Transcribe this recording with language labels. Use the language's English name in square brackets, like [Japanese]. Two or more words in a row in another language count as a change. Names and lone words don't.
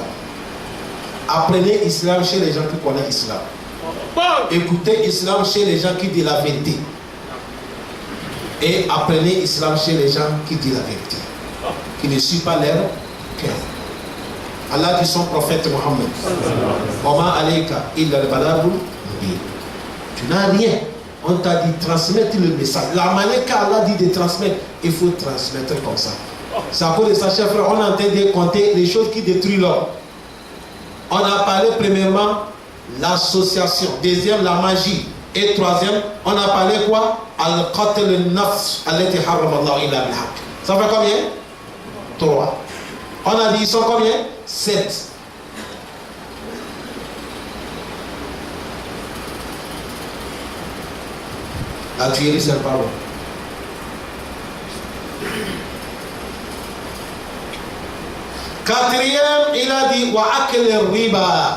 [French] Apprenez l'islam chez les gens qui connaissent l'islam. Écoutez l'islam chez les gens qui disent la vérité. Et apprenez l'islam chez les gens qui disent la vérité. Qui ne suivent pas leur cœur. Allah dit son prophète Mohammed. [Arabic] وما عليك إلا البلاغ المبين. [French] Tu n'as rien. On t'a dit transmettre le message. La manière qu'Allah dit de transmettre, il faut transmettre comme ça. C'est à cause de ça, chers frères, on est en train de compter les choses qui détruisent l'homme. On a parlé premièrement l'association, deuxième la magie, et troisième, on a parlé quoi? [Arabic] القتل النفس التي حرم الله إلا بالحق. [French] Ça fait combien? 3. On a dit ils sont combien? 7. La tuerie, c'est pas bon. Quatrième, il a dit [Arabic] وأكل الربا.